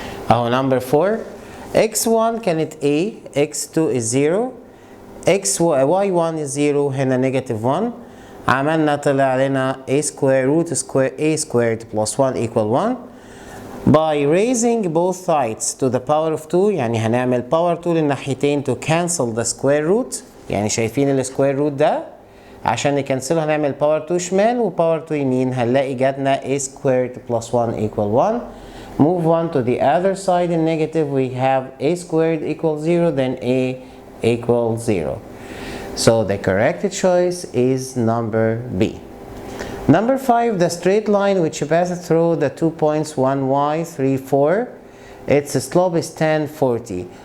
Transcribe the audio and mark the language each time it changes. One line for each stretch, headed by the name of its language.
English: اهو number 4 x1 كانت a, x2 is 0, y1 is 0 هنا negative 1.
Arabic: عملنا طلع لنا
English: a square root square a squared plus 1 equal 1. By raising both sides to the power of 2
Arabic: يعني هنعمل
English: power 2
Arabic: للناحيتين
English: to cancel the square root.
Arabic: يعني شايفين ال square root ده؟ عشان نكنسله هنعمل power 2 شمال و power 2 يمين، هنلاقي جاتنا
English: a squared plus 1 equal 1. Move 1 to the other side in negative, we have a squared equals 0, then a equals 0. So the correct choice is number B. Number 5, the straight line which passes through the 2 points 1y 3 4, its slope is tan 40.